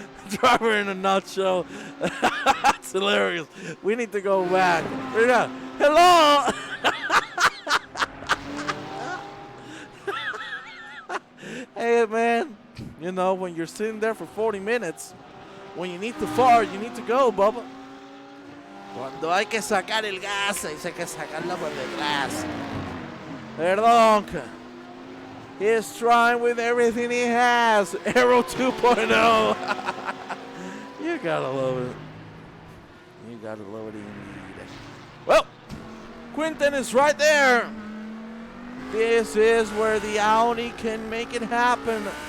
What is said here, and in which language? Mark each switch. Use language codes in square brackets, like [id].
[en] Driver in a nutshell. That's hilarious. We need to go back. Right now. Hello. Hey, man. You know, when you're sitting there for 40 minutes, when you need to fart, you need to go, Bubba. [es] Cuando hay que sacar el gas, hay que sacarlo por detrás. Perdón. [en] He's trying with everything he has. Aero 2.0. You gotta love it. You gotta love it indeed. Well, Quinton is right there. This is where the Audi can make it happen.